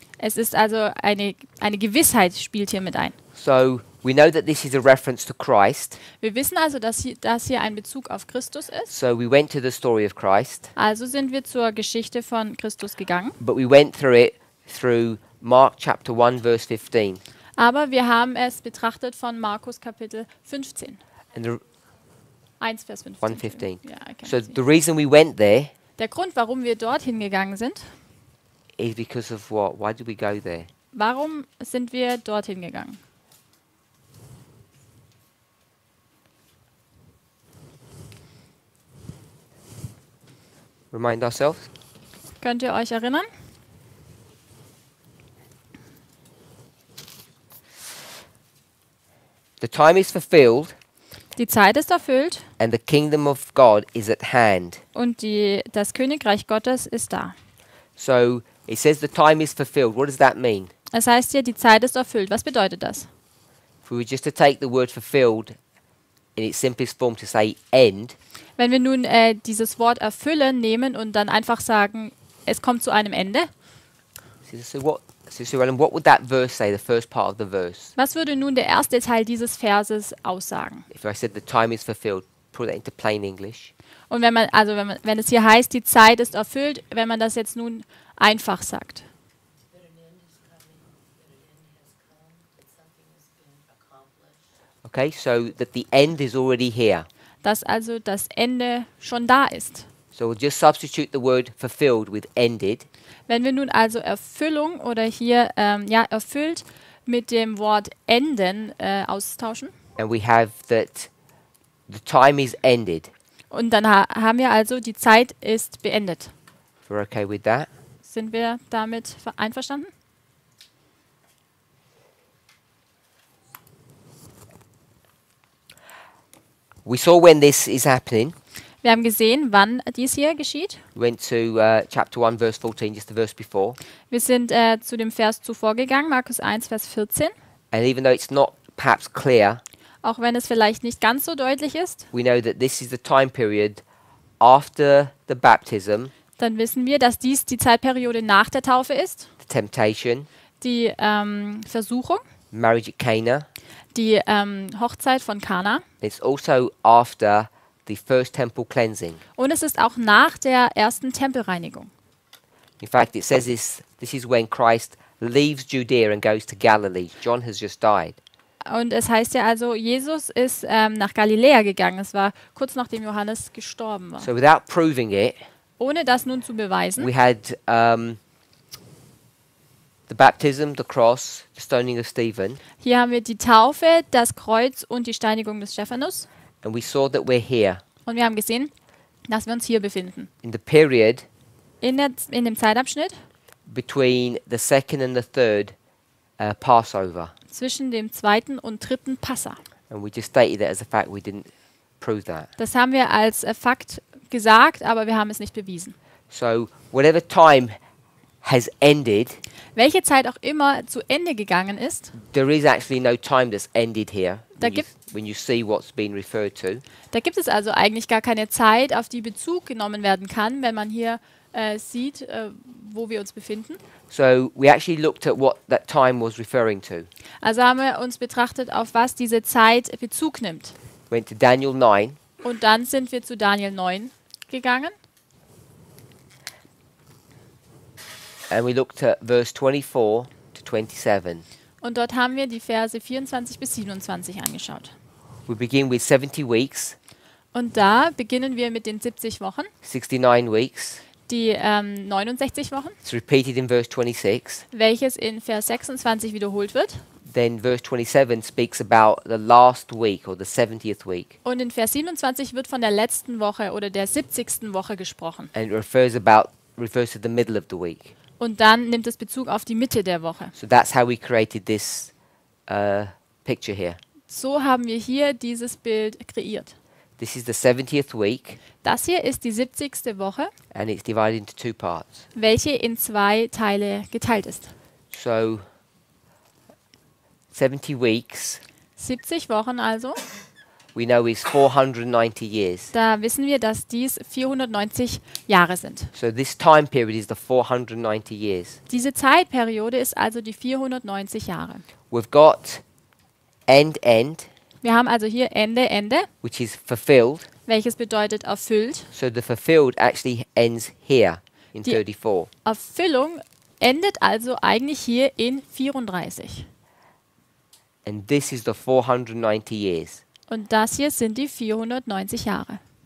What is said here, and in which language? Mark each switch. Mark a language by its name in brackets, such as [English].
[German] Es ist also eine Gewissheit spielt hier mit ein. [English] So we know that this is a reference to Christ. [German] Wir wissen also, dass hier ein Bezug auf Christus ist. [English] So we went to the story of Christ. [German] Also sind wir zur Geschichte von Christus gegangen. [English] But we went through it through Mark chapter 1 verse 15. [German] Aber wir haben es betrachtet von Markus Kapitel 15. [English] And the [German] 1 Vers 15. 1:15. [English] Ja, I can So see. the reason we went there [German] Der Grund, warum wir dorthin gegangen sind, [English] is because of what? Why did we go there? [German] warum sind wir dorthin gegangen? [English] Remind ourselves. [German] Könnt ihr euch erinnern? [English] The time is fulfilled [German] Die Zeit ist erfüllt [English] and the kingdom of God is at hand. [German] und das Königreich Gottes ist da. [English] So it says the time is fulfilled. What does that mean? [German] Es heißt hier, die Zeit ist erfüllt. Was bedeutet das? [English] If we were just to take the word fulfilled in its simplest form to say end, [German] Wenn wir nun dieses Wort erfüllen nehmen und dann einfach sagen, es kommt zu einem Ende, [English] so Alan, what would that verse say, the first part of the verse? [German] was würde nun der erste Teil dieses Verses aussagen? [English] If I said the time is fulfilled, put that into plain English. [German] Und wenn es hier heißt, die Zeit ist erfüllt, wenn man das jetzt nun einfach sagt. [English] That an end is coming, that an end has come, that something has been accomplished. Okay, so that the end is already here. [German] Dass also das Ende schon da ist. [English] So we'll just substitute the word fulfilled with ended. [German] Wenn wir nun also Erfüllung oder hier erfüllt mit dem Wort enden austauschen [English] And we have that the time is ended. [German] und dann haben wir also, die Zeit ist beendet. [English] If we're okay with that. [German] Sind wir damit einverstanden? [English] We saw when this is happening. [German] Wir haben gesehen, wann dies hier geschieht. [English] We went to chapter 1 verse 14, just the verse before. [German] Wir sind zu dem Vers zuvor gegangen, Markus 1, Vers 14. [English] And even though it's not perhaps clear, [German] Auch wenn es vielleicht nicht ganz so deutlich ist, [English] we know that this is the time period after the baptism, [German] dann wissen wir, dass dies die Zeitperiode nach der Taufe ist, [English] the temptation, [German] die Versuchung, [English] marriage at Cana. [German] die Hochzeit von Kana. [English] It's also after the first temple cleansing. [German] Und es ist auch nach der ersten Tempelreinigung. [English] In fact, it says this is when Christ leaves Judea and goes to Galilee. John has just died. [German] Und es heißt ja also, Jesus ist nach Galiläa gegangen. Es war kurz nachdem Johannes gestorben war. [English] So without proving it, [German] Ohne das nun zu beweisen, [English] we had the baptism, the cross, the stoning of Stephen, [German] hier haben wir die Taufe, das Kreuz und die Steinigung des Stephanus. [English] and we saw that we're here [German] Und wir haben gesehen, dass wir uns hier befinden. [English] in the period [German] In dem Zeitabschnitt [English] between the second and the third Passover. [German] zwischen dem zweiten und dritten Passa. [English] And we just stated that as a fact. We didn't prove that. [German] Das haben wir als Fakt gesagt, aber wir haben es nicht bewiesen. [English] So whatever time has ended, [German] Welche Zeit auch immer zu Ende gegangen ist, [English] there is actually no time that's ended here [German] Da [English] when you see what's been referred to. [German] da gibt es also eigentlich gar keine Zeit, auf die Bezug genommen werden kann, wenn man hier sieht, wo wir uns befinden. [English] So we actually looked at what that time was referring to. [German] Also haben wir uns betrachtet, auf was diese Zeit Bezug nimmt. [English] Went to Daniel 9, [German] Und dann sind wir zu Daniel 9 gegangen [English] and we looked at verse 24 to 27. [German] und dort haben wir die Verse 24 bis 27 angeschaut. [English] We begin with 70 weeks, [German] Und da beginnen wir mit den 70 Wochen, [English] 69 weeks. [German] die 69 Wochen, [English] It's repeated in verse 26. [German] welches in Vers 26 wiederholt wird. [English] then verse 27 speaks about the last week or the 70th week. [German] Und in Vers 27 wird von der letzten Woche oder der 70. Woche gesprochen. [English] And it refers to the middle of the week. [German] Und dann nimmt es Bezug auf die Mitte der Woche. [English] So that's how we created this picture here. [German] So haben wir hier dieses Bild kreiert. [English] This is the 70th week, [German] Das hier ist die 70. Woche, [English] and it's divided into two parts. [German] welche in 2 Teile geteilt ist. [English] So 70 weeks, [German] 70 Wochen also. [English] we know is 490 years. [German] Da wissen wir, dass dies 490 Jahre sind. [English] So this time period is the 490 years. [German] Diese Zeitperiode ist also die 490 Jahre. [English] We've got end, [German] Wir haben also hier Ende, Ende, [English] which is fulfilled. [German] welches bedeutet erfüllt. [English] So the fulfilled actually ends here in [German] Die- 34. Erfüllung endet also eigentlich hier in 34. [English] And this is the 490 years. [German] Und das hier sind die 490 Jahre.